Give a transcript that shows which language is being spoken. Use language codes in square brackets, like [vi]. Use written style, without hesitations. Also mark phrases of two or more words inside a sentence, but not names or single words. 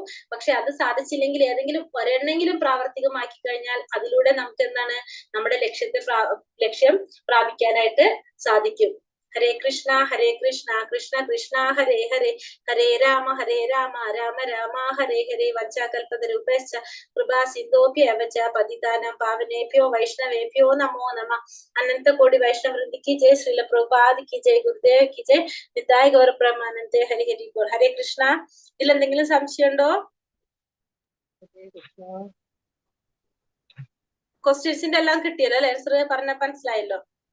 [ml] പക്ഷെ അത് സാധിച്ചില്ലെങ്കിൽ ഏതെങ്കിലും ഒരെണ്ണെങ്കിലും പ്രാവർത്തികമാക്കി കഴിഞ്ഞാൽ അതിലൂടെ നമുക്ക് എന്താണ് നമ്മുടെ ലക്ഷ്യം പ്രാപിക്കാനായിട്ട് സാധിക്കും. [sa] ഹരേ കൃഷ്ണ കൃഷ്ണ കൃഷ്ണ ഹരേ ഹരേ, ഹരേ രാമ രാമ രാമ ഹരേ ഹരേ. വഞ്ചാകൽപതരൂപശ്ച കൃപാ സിന്ധോഭ്യവ ച പതിതാനാം പാവനേഭ്യോ വൈഷ്ണവേഭ്യോ നമോ നമഃ. അനന്തകോടി വൈഷ്ണവവൃന്ദ കി ജയ്, ശ്രീല പ്രഭുപാദ് കി ജയ്, ഗുരുദേവ് കി ജയ്, നിതായ ഗൗര ബ്രഹ്മാനന്ദേ. ഹരി ഹരി ബോൾ. ഹരേ കൃഷ്ണ. [ml] ഇതിൽ എന്തെങ്കിലും സംശയം ഉണ്ടോ? ക്വസ്റ്റ്യൻസിന്റെ എല്ലാം കിട്ടിയല്ലോ അല്ലെ? ആൻസർ പറഞ്ഞ മനസ്സിലായല്ലോ?